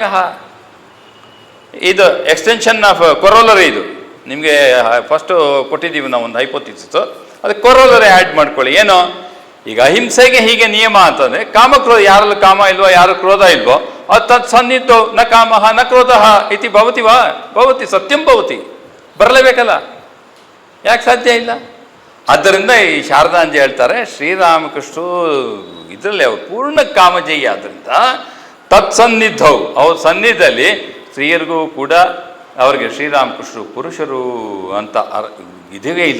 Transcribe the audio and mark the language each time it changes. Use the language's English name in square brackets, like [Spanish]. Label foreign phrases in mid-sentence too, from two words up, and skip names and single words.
[English] ಇದು extension of corollary. [Kannada] ಇದು ನಿಮಗೆ ಫಸ್ಟು ಕೊಟ್ಟಿದ್ದೀವಿ ನಾವು ಒಂದು ಹೈಪೋಥಿಸಿಸ್, ಅದಕ್ಕೆ ಕೊರೋಲರಿ ಆ್ಯಡ್ ಮಾಡ್ಕೊಳ್ಳಿ. ಏನು? ಈಗ ಅಹಿಂಸೆಗೆ ಹೀಗೆ ನಿಯಮ ಅಂತಂದರೆ ಕಾಮಕ್ರೋಧ, ಯಾರಲ್ಲಿ ಕಾಮ ಇಲ್ವೋ, ಯಾರು ಕ್ರೋಧ ಇಲ್ವೋ, ಅದು [Sanskrit] ತತ್ಸನ್ನಿಧೌ ನ ಕಾಮಃ ನ ಕ್ರೋಧಃ ಇತಿ ಭವತಿ ವಾ ಭವತಿ ಸತ್ಯಂ ಭವತಿ. [Kannada] ಬರಲೇಬೇಕಲ್ಲ, ಯಾಕೆ ಸಾಧ್ಯ ಇಲ್ಲ? ಆದ್ದರಿಂದ ಈ ಶಾರದಾಂಜಿ ಹೇಳ್ತಾರೆ, ಶ್ರೀರಾಮಕೃಷ್ಣರು ಇದರಲ್ಲಿ ಅವರು ಪೂರ್ಣ ಕಾಮಜಯಿ. ಆದ್ದರಿಂದ ತತ್ಸನ್ನಿಧೌ, ಅವ್ರ ಸನ್ನಿಧಿಯಲ್ಲಿ ಸ್ತ್ರೀಯರಿಗೂ ಕೂಡ ಅವರಿಗೆ ಶ್ರೀರಾಮಕೃಷ್ಣರು ಪುರುಷರು ಅಂತ ಇದವೇ ಇಲ್ಲ.